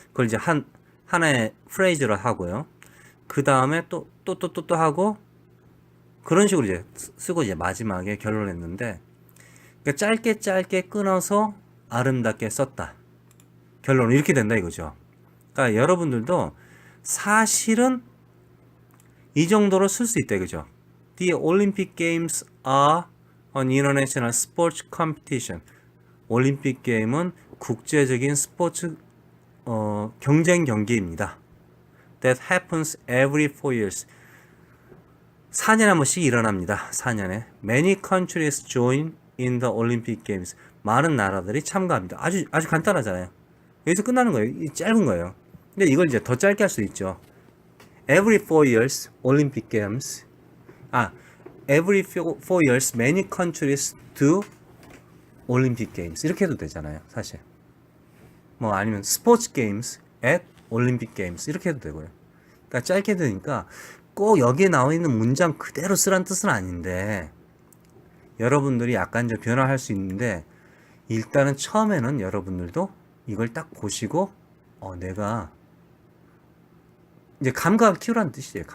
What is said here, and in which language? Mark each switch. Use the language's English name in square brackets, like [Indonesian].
[Korean] 그걸 이제 하나의 프레이즈로 하고요. 그 다음에 또 하고 그런 식으로 이제 쓰고 이제 마지막에 결론을 냈는데 그러니까 짧게 끊어서 아름답게 썼다. 결론은 이렇게 된다 이거죠. 그러니까 여러분들도 사실은 이 정도로 쓸 수 있다 이거죠. [English] The Olympic Games are an international sports competition. [Korean] 올림픽 게임은 국제적인 스포츠 경쟁 경기입니다. [English] That happens every 4 years. [Korean] 4년에 한 번씩 일어납니다. 4년에. [English] Many countries join in the Olympic Games. [Korean] 많은 나라들이 참가합니다. 아주 간단하잖아요. 여기서 끝나는 거예요. 이 짧은 거예요. 근데 이걸 이제 더 짧게 할 수 있죠. [English] Every 4 years Olympic Games. Every 4 years many countries do Olympic Games. [Korean] 이렇게 해도 되잖아요, 사실. 뭐 아니면 [English] Sports Games at Olympic Games [Korean] 이렇게 해도 되고요. 그러니까 짧게 되니까 꼭 여기에 나와 있는 문장 그대로 쓰란 뜻은 아닌데 여러분들이 약간 좀 변화할 수 있는데 일단은 처음에는 여러분들도 이걸 딱 보시고 내가 이제 감각을 키우라는 뜻이에요.